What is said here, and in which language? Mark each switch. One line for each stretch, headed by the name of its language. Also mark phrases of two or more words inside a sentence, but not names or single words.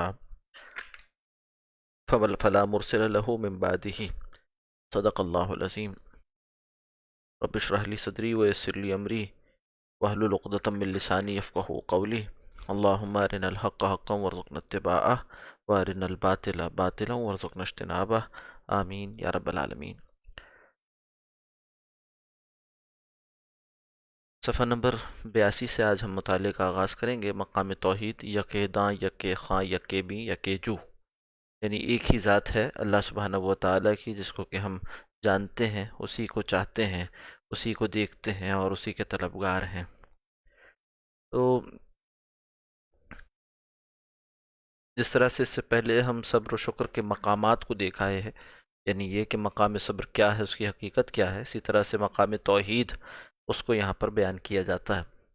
Arabic: لها فلا مرسل له من بعده صدق اللہ العظیم رب اشرح لي صدری ویسر لی امری واحلل عقدۃ من لسانی یفقہوا قولی اللہم ارنا الحق حقا وارزقنا اتباعہ وارنا الباطل باطلا وارزقنا اجتنابہ آمین یا رب العالمین۔
Urdu: صفحہ نمبر 82 سے آج ہم مطالعے کا آغاز کریں گے۔ مقام توحید
Persian: یک داں یک خاں یک بی یک جو،
Urdu: یعنی ایک ہی ذات ہے اللہ
Arabic: سبحانہ و تعالیٰ
Urdu: کی، جس کو کہ ہم جانتے ہیں، اسی کو چاہتے ہیں، اسی کو دیکھتے ہیں اور اسی کے طلبگار ہیں۔ تو جس طرح سے اس سے پہلے ہم صبر و شکر کے مقامات کو دیکھ آئے ہیں، یعنی یہ کہ مقام صبر کیا ہے، اس کی حقیقت کیا ہے، اسی طرح سے مقام توحید اس کو یہاں پر بیان کیا جاتا ہے۔